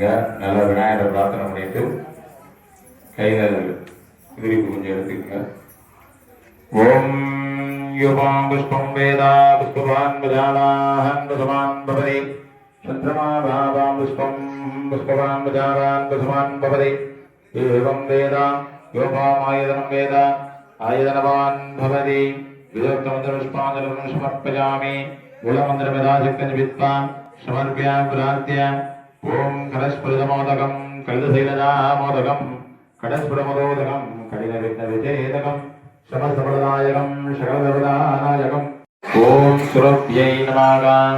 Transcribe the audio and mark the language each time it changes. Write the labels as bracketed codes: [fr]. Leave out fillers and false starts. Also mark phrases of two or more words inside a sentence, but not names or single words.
[ta] நல்லா விநாயகரை பிரார்த்தனை பண்ணிட்டு கையில திருப்பி கொஞ்சம் எடுத்துக்கோங்க. [sa] ओं योऽपां पुष्पं वेद पुष्पवान् प्रजावान् पशुमान् भवति चन्द्रमा वापां पुष्पं पुष्पवान् प्रजावान् पशुमान् भवति एवं वेद योपामायतनं वेद आयतनवान् भवति विदोक्तमन्त्रपुष्पाञ्जलिं समर्पयामि मूलमन्त्रमेधाशक्तिं विद्वां समर्प्यामि प्रार्थ्य ॐ कलशस्फुरितमोदकं कलितशैलजामोदकं कडस्फुरमोदकं कठिनविघ्नविच्छेदकं समस्तफलदायकं सकलदेवतानायकं ॐ सुरभ्यै नमः